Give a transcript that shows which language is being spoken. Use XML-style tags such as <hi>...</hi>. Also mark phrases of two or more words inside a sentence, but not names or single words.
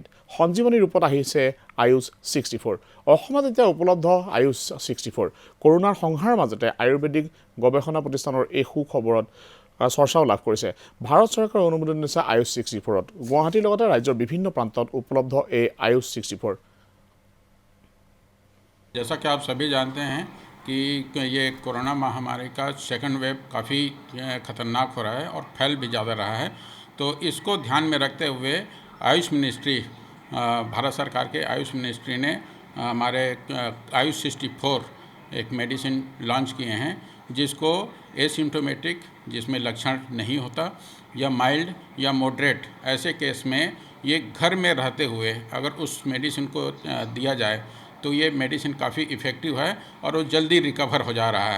<as>সঞ্জীৱনী ৰূপত আহিছে আয়ুষ 64। অসমত এতিয়া উপলব্ধ আয়ুষ 64। কৰোণাৰ সংহাৰ মাজতে আয়ুৰ্বেদিক গৱেষণা প্ৰতিষ্ঠানৰ এই সুখবৰত চৰ্চাও লাভ কৰিছে। ভাৰত চৰকাৰৰ অনুমোদন দিছে আয়ুষ 64ত। গুৱাহাটীৰ লগতে ৰাজ্যৰ বিভিন্ন প্ৰান্তত উপলব্ধ এই আয়ুষ 64।</as> <hi>जैसा कि आप सभी जानते हैं कि ये कोरोना महामारी का सेकंड वेव काफ़ी ख़तरनाक हो रहा है और फैल भी ज़्यादा रहा है। तो इसको ध्यान में रखते हुए आयुष मिनिस्ट्री, भारत सरकार के आयुष मिनिस्ट्री ने हमारे आयुष 64 एक मेडिसिन लॉन्च किए हैं, जिसको एसिम्टोमेटिक, जिसमें लक्षण नहीं होता, या माइल्ड या मॉडरेट ऐसे केस में ये घर में रहते हुए अगर उस मेडिसिन को दिया जाए तो ये मेडिसिन काफ़ी इफ़ेक्टिव है और वो जल्दी रिकवर हो जा रहा है।</hi>